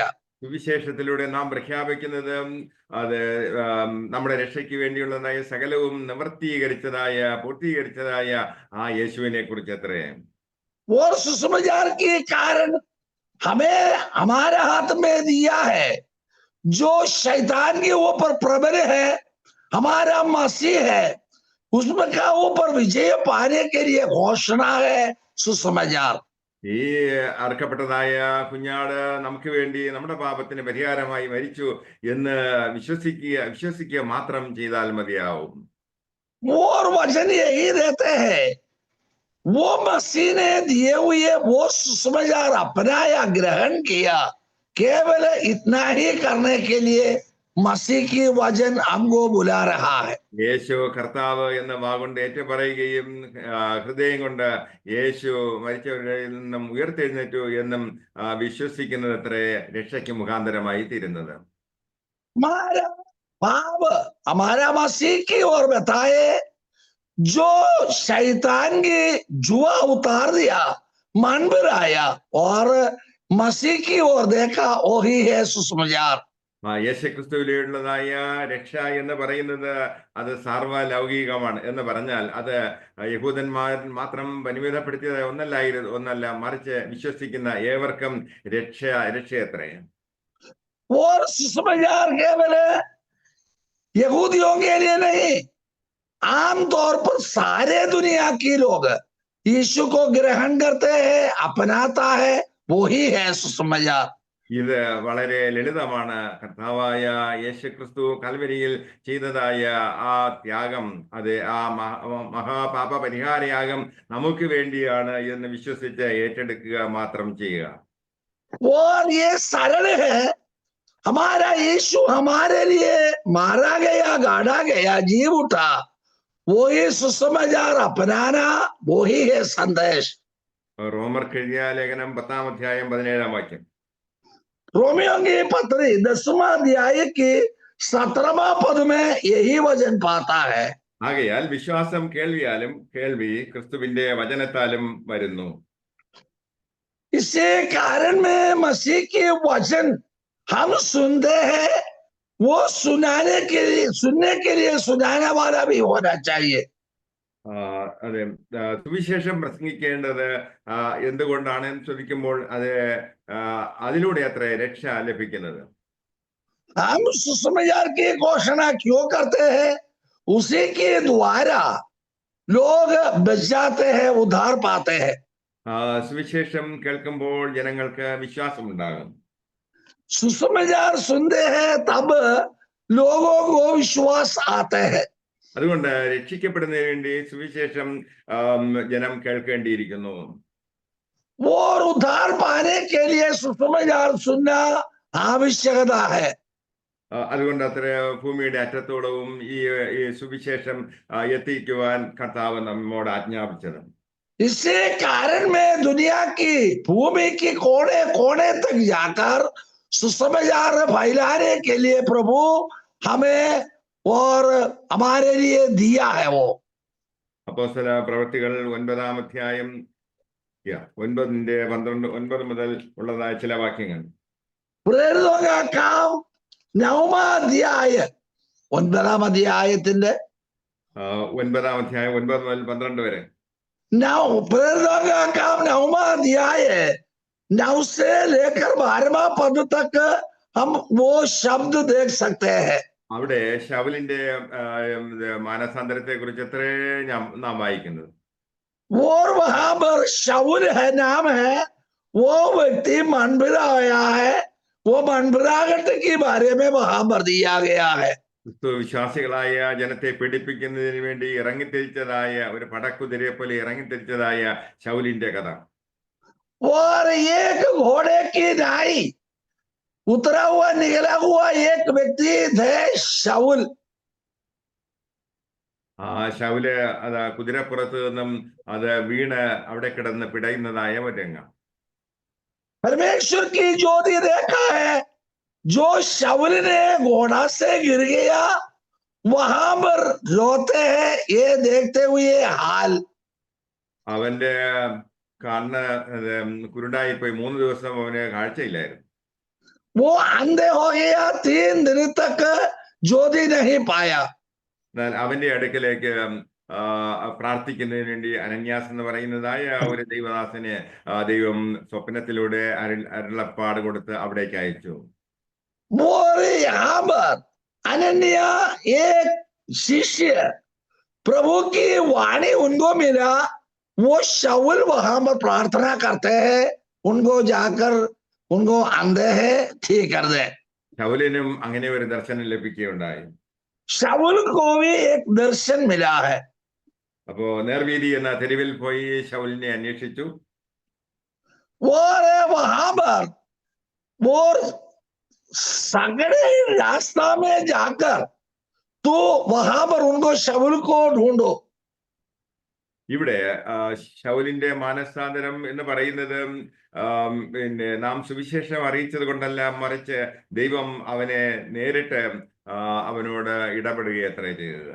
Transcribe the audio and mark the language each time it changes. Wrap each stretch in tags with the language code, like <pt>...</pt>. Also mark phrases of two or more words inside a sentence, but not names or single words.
<ml>സുവിശേഷത്തിലൂടെ നാം പ്രഖ്യാപിക്കുന്നത് അത് നമ്മുടെ രക്ഷയ്ക്ക് വേണ്ടിയുള്ളതായ സകലവും പൂർത്തീകരിച്ചതായ ആ യേശുവിനെ കുറിച്ച് അത്രേ.</ml> <hi>और सुसमाचार के कारण हमें हमारे हाथ में दिया है, जो शैतान के ऊपर प्रबल है हमारा मसीह है, उसमें का ऊपर विजय पाने के लिए घोषणा है सुसमाचार।</hi> <ml>ഈ അർക്കപ്പെട്ടതായ കുഞ്ഞാട് നമുക്ക് വേണ്ടി നമ്മുടെ പാപത്തിന് പരിഹാരമായി മരിച്ചു എന്ന് വിശ്വസിക്കുക മാത്രം ചെയ്താൽ മതിയാവും.</ml> <hi>और वचन यही देते हैं, वो मसीह ने दिए हुए वो सुसमाचार अपनाया, ग्रहण किया, केवल इतना ही करने के लिए मसीह की वचन हमको बुला रहा है।</hi> <ml>യേശു കർത്താവ് എന്ന വാഗുകൊണ്ട് ഏറ്റുപറയുകയും ഹൃദയം കൊണ്ട് യേശു മരിച്ചവരിൽ നിന്നും ഉയർത്തെഴുന്നേറ്റു എന്നും വിശ്വസിക്കുന്നത് അത്രേ രക്ഷയ്ക്ക് മുഖാന്തരമായി തീരുന്നത്.</ml> <hi>हमारा मसीह की ओर बताए, जो शैतान की जुआ उतार दिया, मन पर आया और मसीह की ओर देखा, वही है सुसमाचार।</hi> <ml>യേശുക്രിസ്തുവിലുള്ളതായ രക്ഷ എന്ന് പറയുന്നത് അത് സാർവലൗകികമാണ് എന്ന് പറഞ്ഞാൽ അത് യഹൂദന്മാർ മാത്രം പരിമിതപ്പെടുത്തിയ ഒന്നല്ല, മറിച്ച് വിശ്വസിക്കുന്ന ഏവർക്കും രക്ഷയത്രേ.</ml> <hi>और सुसमाचार केवल यहूदियों के लिए नहीं, आमतौर पर सारे दुनिया के लोग यीशु को ग्रहण करते हैं, अपनाता है, वही है सुसमाचार।</hi> <ml>ഇത് വളരെ ലളിതമാണ്. കർത്താവായ യേശുക്രിസ്തു കൽവരിയിൽ ചെയ്തതായ ആ ത്യാഗം, അത് ആ മഹാപാപ പരിഹാരയാഗം നമുക്ക് വേണ്ടിയാണ് എന്ന് വിശ്വസിച്ച് ഏറ്റെടുക്കുക മാത്രം ചെയ്യുക.</ml> <hi>और ये सरल है, हमारा यीशु हमारे लिए मारा गया, गाड़ा गया, जीव उठा, वो ही सुसमाचार अपनाना, वो ही है संदेश।</hi> <ml>റോമർക്ക് എഴുതിയ ലേഖനം 10-ാം അധ്യായം 17-ാം വാക്യം.</ml> <hi>रोमियो की पत्री 10वां अध्याय की 17वां पद में यही वचन पाता है।</hi> <ml>ആകയാൽ വിശ്വാസം കേൾവിയാലും കേൾവി ക്രിസ്തുവിന്റെ വചനത്താലും വരുന്നു.</ml> <hi>इसी कारण में मसीह के वचन हम सुनते हैं, वो सुनने के लिए सुनाने वाला भी होना चाहिए।</hi> <ml>അതെ, സുവിശേഷം പ്രസംഗിക്കേണ്ടത് എന്തുകൊണ്ടാണെന്ന് ചോദിക്കുമ്പോൾ അത് അതിലൂടെ അത്ര രക്ഷ ലഭിക്കുന്നത്.</ml> <hi>हम सुसमाचार की घोषणा क्यों करते हैं? उसी के द्वारा लोग बच जाते हैं, उद्धार पाते हैं।</hi> <ml>സുവിശേഷം കേൾക്കുമ്പോൾ ജനങ്ങൾക്ക് വിശ്വാസമുണ്ടാകും.</ml> <hi>सुसमाचार सुनते हैं तब लोगों को विश्वास आते हैं।</hi> <ml>അതുകൊണ്ട് രക്ഷിക്കപ്പെടുന്നതിന് വേണ്ടി സുവിശേഷം ജനം കേൾക്കേണ്ടിയിരിക്കുന്നു.</ml> <hi>और उद्धार पाने के लिए सुसमाचार सुनना आवश्यकता है।</hi> <ml>അതുകൊണ്ട് അത്ര ഭൂമിയുടെ അറ്റത്തോളവും ഈ സുവിശേഷം എത്തിക്കുവാൻ കർത്താവ് നമ്മോട് ആജ്ഞാപിച്ചത്.</ml> <hi>इसी कारण में दुनिया की भूमि के कोने कोने तक जाकर सुसमाचार फैलाने के लिए प्रभु हमें और हमारे लिए दिया है। वो</hi> <ml>അപ്പോസ്തല പ്രവൃത്തികൾ 9-ാം അധ്യായം 9 മുതൽ ഉള്ളതായ ചില വാക്യങ്ങൾ.</ml> <hi>प्रेरितों का काम 9वां अध्याय</hi> <ml>9-ാം അധ്യായത്തിന്റെ 9-ാം അധ്യായം 9 മുതൽ 12 വരെ.</ml> <hi>प्रेरितों का काम 9वां अध्याय 9 से लेकर 12वां पद तक हम वो शब्द देख सकते हैं।</hi> <ml>അവിടെ ശൗലിന്റെ മാനസാന്തരത്തെ കുറിച്ച് എത്രേ നാം വായിക്കുന്നത്.</ml> <hi>और वहां पर शाऊल है नाम है, वो व्यक्ति मन फिराया है, वो मन फिरागट के बारे में वहां पर दिया गया है।</hi> <ml>ക്രിസ്തു വിശ്വാസികളായ ജനത്തെ പീഡിപ്പിക്കുന്നതിന് വേണ്ടി ഇറങ്ങിത്തിരിച്ചതായ ഒരു പടക്കുതിരയെ പോലെ ഇറങ്ങിത്തിരിച്ചതായ ശൗലിന്റെ കഥ.</ml> <hi>और एक घोड़े की नाई उतरा हुआ निकला हुआ एक व्यक्ति थे शाऊल।</hi> <ml>ശൗല് അത് കുതിരപ്പുറത്ത് നിന്നും അത് വീണ് അവിടെ കിടന്ന് പിടയുന്നതായ ഒരു രംഗം.</ml> <hi>परमेश्वर की ज्योति देखा है, जो शाऊल ने घोड़ा से गिर गया वहां पर रोते हैं ये देखते हुए हाल।</hi> <ml>അവന്റെ കണ്ണ് കുരുടായിപ്പോയി, 3 ദിവസം അവന് കാഴ്ചയില്ലായിരുന്നു.</ml> <hi>वो अंधे हो गया, 3 दिन तक ज्योति नहीं पाया।</hi> <ml>എന്നാൽ അവന്റെ അടുക്കലേക്ക് പ്രാർത്ഥിക്കുന്നതിന് വേണ്ടി അനന്യാസ് എന്ന് പറയുന്നതായ ഒരു ദൈവദാസനെ ദൈവം സ്വപ്നത്തിലൂടെ അരുളപ്പാട് കൊടുത്ത് അവിടേക്ക് അയച്ചു.</ml> <hi>यहाँ पर अनन्या एक शिष्य प्रभु की वाणी उनको मिला, वो शाऊल वहां पर प्रार्थना करते हैं, उनको जाकर उनको अंधे है ठीक कर दे।</hi> <ml>ശൗലിനും അങ്ങനെ ഒരു ദർശനം ലഭിക്കുകയുണ്ടായി.</ml> <hi>शाऊल को भी एक दर्शन मिला है।</hi> <ml>അപ്പോ നേർവീതി എന്ന തെരുവിൽ പോയി ശൗലിനെ അന്വേഷിച്ചു.</ml> <hi>और वहां पर वो सगड़े रास्ता में जाकर तो वहां पर उनको शाऊल को ढूंढो।</hi> <ml>ഇവിടെ ശൗലിന്റെ മാനസാന്തരം എന്ന് പറയുന്നത് പിന്നെ നാം സുവിശേഷം അറിയിച്ചത് കൊണ്ടല്ല, മറിച്ച് ദൈവം അവനെ നേരിട്ട് അവനോട് ഇടപെടുകയത്രേ ചെയ്തത്.</ml>